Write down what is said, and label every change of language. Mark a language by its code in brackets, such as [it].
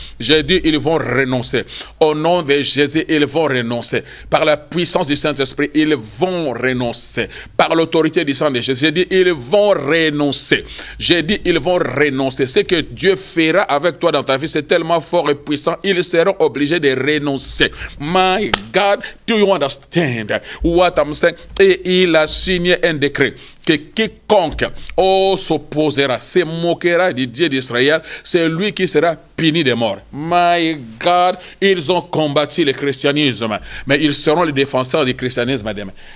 [fr] J'ai dit, ils vont renoncer. Au nom de Jésus, ils vont renoncer. Par la puissance du Saint-Esprit, ils vont renoncer. Par l'autorité du sang de Jésus, j'ai dit, ils vont renoncer. J'ai dit, ils vont renoncer. Ce que Dieu fera avec toi dans ta vie, c'est tellement fort et puissants, ils seront obligés de renoncer. [en] My God, do you understand what I'm saying? [fr] Et il a signé un décret que quiconque s'opposera, se moquera du Dieu d'Israël, c'est lui qui sera puni de mort. [en] My God, [fr] ils ont combattu le christianisme, mais ils seront les défenseurs du christianisme demain.